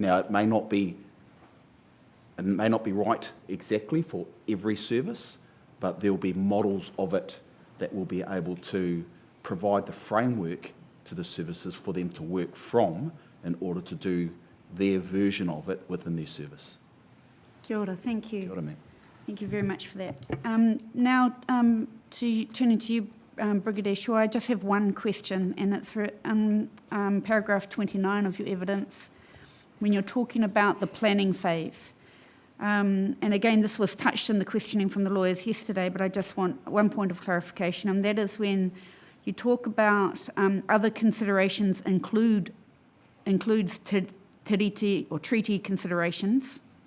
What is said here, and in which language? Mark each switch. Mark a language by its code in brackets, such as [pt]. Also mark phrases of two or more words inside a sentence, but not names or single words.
[en] Now, it may not be right exactly for every service, but there will be models of it that will be able to provide the framework to the services for them to work from in order to do their version of it within their service. [mi] Kia ora, [en] thank you. [mi] Kia ora, [en] ma'am. Thank you very much for that. Now, turning to you, Brigadier Shaw, I just have one question, and it's for paragraph 29 of your evidence, when you're talking about the planning phase. And again, this was touched in the questioning from the lawyers yesterday, but I just want one point of clarification, and that is when you talk about other considerations includes tiriti or treaty considerations.